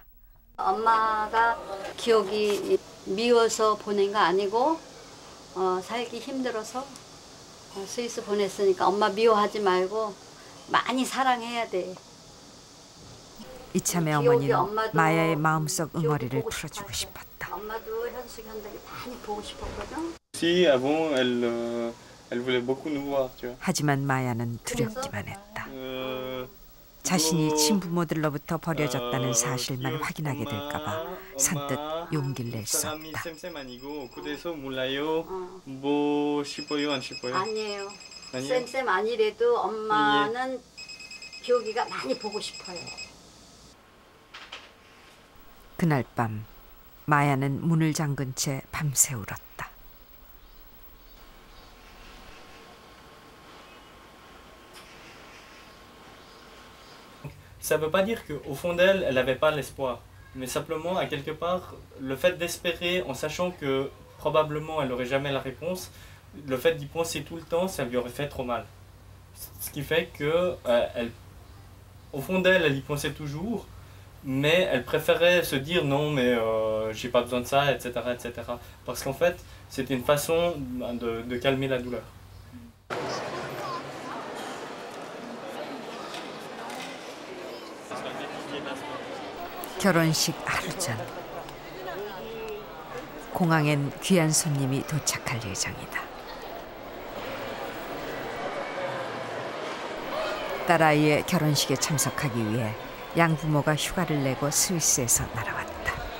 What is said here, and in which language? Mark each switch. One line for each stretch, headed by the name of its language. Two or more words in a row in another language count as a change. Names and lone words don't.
Korean: 엄마가 기억이 미워서 보낸 거 아니고 살기 힘들어서 스위스 보냈으니까 엄마 미워하지 말고 많이 사랑해야 돼. 이참에 어머니는 마야의 마음속 응어리를 풀어주고 싶었다. 엄마도 현숙이 현덕이 많이 보고 싶었거든.
French: Si, avant, elle voulait beaucoup nous voir, tu vois.
Korean: 하지만 마야는 두렵기만 했다. 자신이 친부모들로부터 버려졌다는 사실만 확인하게 될까봐 선뜻 용기를 낼 수 없다. 아니에요. 쌤쌤 아니래도 엄마는 기억이가 많이 보고 싶어요. 그날 밤 마야는 문을 잠근 채 밤새 울었다.
French: Ça ne veut pas dire qu'au fond d'elle, elle n'avait pas l'espoir. Mais simplement, à quelque part, le fait d'espérer en sachant que probablement elle n'aurait jamais la réponse, le fait d'y penser tout le temps, ça lui aurait fait trop mal. Ce qui fait que, au fond d'elle, elle y pensait toujours, mais elle préférait se dire non, mais j'ai pas besoin de ça, etc. etc. Parce qu'en fait, c'était une façon de calmer la douleur.
Korean: 결혼식 하루 전 공항엔 귀한 손님이 도착할 예정이다. 딸아이의 결혼식에 참석하기 위해 양부모가 휴가를 내고 스위스에서 날아왔다.